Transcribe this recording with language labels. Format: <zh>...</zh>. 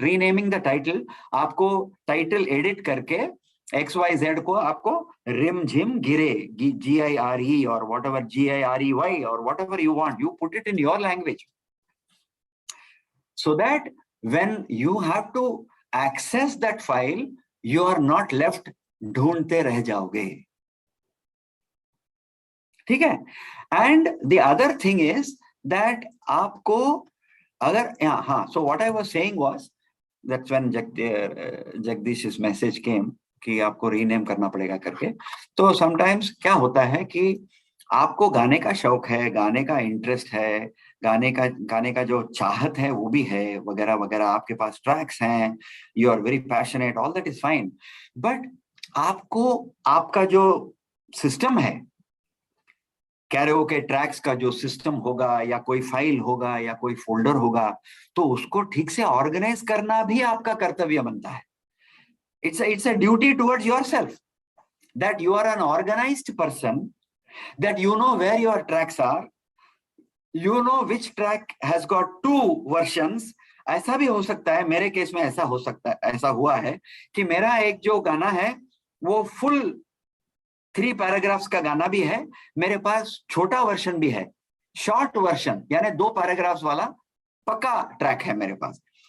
<en>Renaming the title,</en> <hi>आपको title edit करके XYZ को आपको</hi> <en>रिम झिम गिरे GIRE or whatever GIREY or whatever you want, you put it in your language, so that when you have to access that file, you are not left</en> <hi>ढूंढते रह जाओगे, ठीक है?</hi> <en>And the other thing is that आपको अगर so what I was saying was that's when Jagdish's message came</en> <hi>कि आपको rename करना पड़ेगा करके। तो समटाइम्स क्या होता है कि आपको गाने का शौक है, गाने का इंटरेस्ट है, गाने का जो चाहत है वो भी है, वगैरह वगैरह, आपके पास ट्रैक्स हैं,</hi> <en>you are very passionate, all that is fine,</en> <hi>but आपको आपका जो सिस्टम है, कैरोके ट्रैक्स का जो सिस्टम होगा या कोई फाइल होगा या कोई फोल्डर होगा, तो उसको ठीक से ऑर्गेनाइज करना भी आपका कर्तव्य बनता है.</hi> <en>It's a duty towards yourself, that you are an organized person, that you know where your tracks are, you know which track has got 2 versions.</en> <hi>ऐसा भी हो सकता है, मेरे केस में ऐसा हो सकता है, ऐसा हुआ है कि मेरा एक जो गाना है वो फुल 3 पैराग्राफ्स का गाना भी है, मेरे पास छोटा वर्जन भी है, शॉर्ट वर्जन यानी 2 पैराग्राफ्स वाला पक्का ट्रैक है मेरे पास.</hi>